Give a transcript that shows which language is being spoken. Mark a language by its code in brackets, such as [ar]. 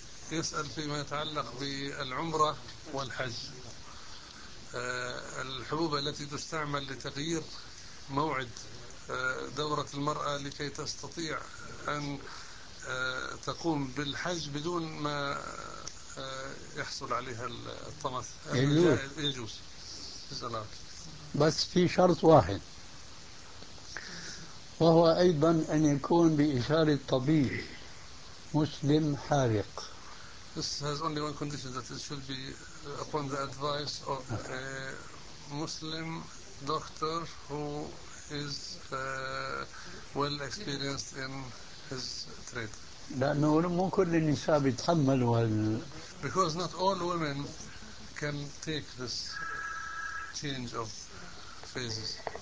[ar] يسأل فيما يتعلق بالعمرة والحج الحبوب التي تستعمل لتغيير موعد دورة المرأة لكي تستطيع أن تقوم بالحج بدون ما يحصل عليها الطمث يجوز بس في شرط واحد وهو أيضا أن يكون بإشارة طبيب مسلم حارق [en] This has only one condition that it should be upon the advice of a Muslim doctor who is well experienced in his trade [ar] لأنه مو كل النساء بيتحملوا [en] Because not all women can take this change of phases.